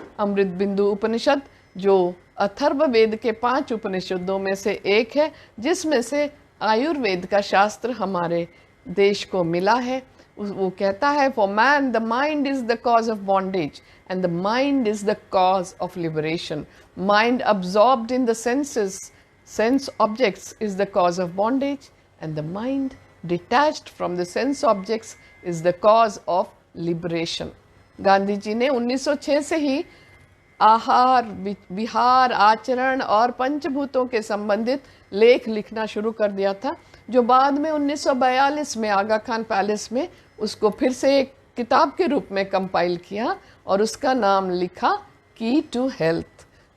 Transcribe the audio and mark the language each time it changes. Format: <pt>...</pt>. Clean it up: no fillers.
<hi>अमृत बिंदु उपनिषद जो अथर्व वेद के 5 उपनिषदों में से एक है, जिसमें से आयुर्वेद का शास्त्र हमारे देश को मिला है। वो कहता है,</hi> <en>For man the mind is the cause of bondage and the mind is the cause of liberation. Mind absorbed in the senses, sense objects is the cause of bondage, and the mind detached from the sense objects is the cause of liberation.</en> <hi>Gandhi ji ने 1906 से ही आहार, विहार, आचरण और पंचभूतों के संबंधित लेख लिखना शुरू कर दिया था, जो बाद में 1942 में आगा खान पैलेस में उसको फिर से एक किताब के रूप में कंपाइल किया और उसका नाम लिखा की टू हेल्थ।</hi>